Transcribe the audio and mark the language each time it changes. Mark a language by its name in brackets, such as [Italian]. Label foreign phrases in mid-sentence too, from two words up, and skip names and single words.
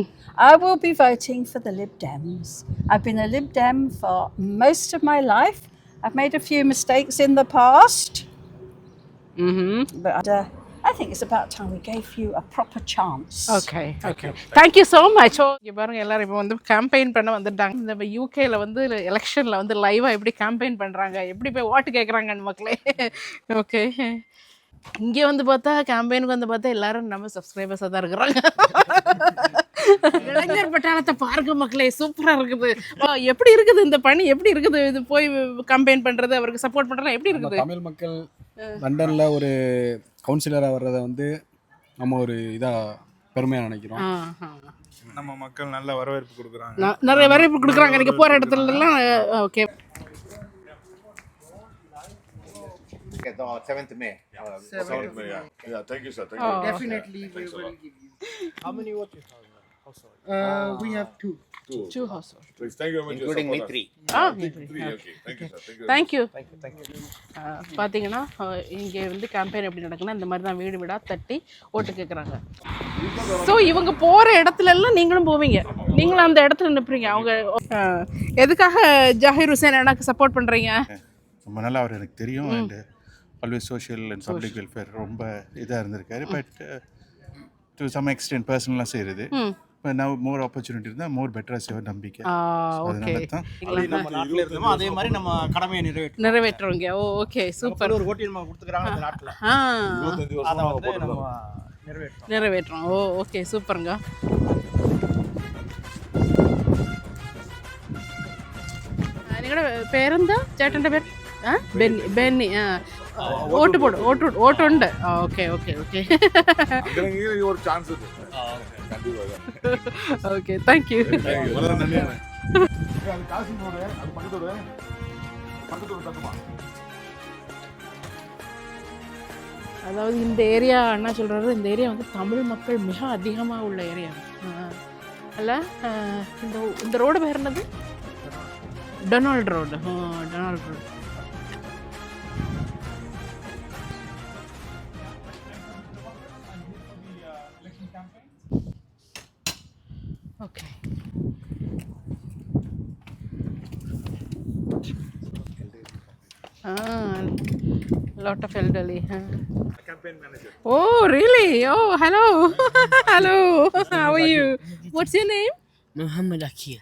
[English] I will be voting for the Lib Dems. I've been a Lib Dem for most of my life. I've made a few mistakes in the past, but I think it's about time we gave you a proper chance. Okay. Thank you so much. [Tamil] இங்க பாருங்க, எல்லாரும் இப்போ வந்து கேம்பெயின் பண்ண வந்துட்டாங்க. இந்த யூகேல வந்து எலெக்ஷன்ல வந்து லைவா எப்படி கேம்பெயின் பண்றாங்க, எப்படி போய் ஓட்டு கேட்குறாங்கன்னு மக்களே. ஓகே, இங்கே வந்து பார்த்தா கேம்பெயினுக்கு வந்து பார்த்தா எல்லாரும் நம்ம சப்ஸ்கிரைபர்ஸாக தான் இருக்கிறாங்க. இளைஞர் பட்டாளத்தை பாருங்க மக்களே, சூப்பராக இருக்குது. எப்படி இருக்குது இந்த பணி, எப்படி இருக்குது இது போய் கம்பெயின் பண்ணுறது, அவருக்கு சப்போர்ட் பண்ணுறது எப்படி இருக்குது? தமிழ் மக்கள் லண்டனில் ஒரு கவுன்சிலராக வர்றதை வந்து நம்ம ஒரு இதாக பெருமையாக நினைக்கிறோம். நம்ம மக்கள் நல்ல வரவேற்பு கொடுக்குறாங்க. நிறைய வரவேற்பு கொடுக்குறாங்க நீங்கள் போகிற இடத்துலலாம். ஓகே. [English] Okay, the 7th May. 7th May, yeah. Thank you, sir. Thank you. Definitely we will give you. How many votes you have? We have two. Two household. Please, thank you very much. Including me, 3. Three, okay. Thank you, sir. Thank you. [Tamil] பார்த்தீங்கன்னா இங்கே வந்து கேம்பெயின் எப்படி நடக்குன்னா இந்த மாதிரி தான் வீடு வீடாக தட்டி ஓட்டு கேட்குறாங்க. ஸோ இவங்க போகிற இடத்துல எல்லாம் நீங்களும் போவீங்க, நீங்களும் அந்த இடத்துல நிற்பீங்க. அவங்க எதுக்காக ஜாகிர் ஹுசைன் எனக்கு சப்போர்ட் பண்ணுறீங்க? ரொம்ப நல்லா அவர் எனக்கு தெரியும். [English] and always social and public welfare [Tamil] ரொம்ப இதாக இருந்திருக்காரு. [English] but to some extent பர்சனலாக செய்கிறது. [Tamil] இப்போ நான் [English] more opportunity [Tamil] இருந்தால் மோர் பெட்டராக செய்ய நம்பிக்கை. அதனால தான் நம்ம நாட்டில் இருந்தோமோ அதே மாதிரி நம்ம கடமையை நிறைவேற்றுறோங்க. ஓ ஓகே, சூப்பர். ஒரு ஓட்டு நம்ம கொடுத்துக்கிறாங்க அந்த நாட்டில், அதை வந்து நம்ம நிறைவேற்றுறோம். ஓ ஓகே, சூப்பருங்க. [Malayalam] നിങ്ങളുടെ പേരെന്താ? ചേട്ടൻ്റെ പേര്? ബെന്നി. ബെന്നി. [Tamil] ஓட்டு போடும். [Malayalam] ഓട്ടുണ്ട്. ഓക്കെ ഓക്കെ ഓക്കെ [Tamil] ஒரு சான்ஸ் இருக்கு. [English] okay, thank you. [Tamil] அதாவது இந்த ஏரியா அண்ணா சொல்கிறாரு, இந்த ஏரியா வந்து தமிழ் மக்கள் மிக அதிகமாக உள்ள ஏரியா அல்ல. இந்த ரோடு பேர் என்னது? டொனால்ட் ரோடு. டொனால்ட் ரோடு. ஓகே. [English] Lot of elderly. Campaign manager. Oh, really? Oh, hello. Hello. How are you? What's your name? Muhammad Akir.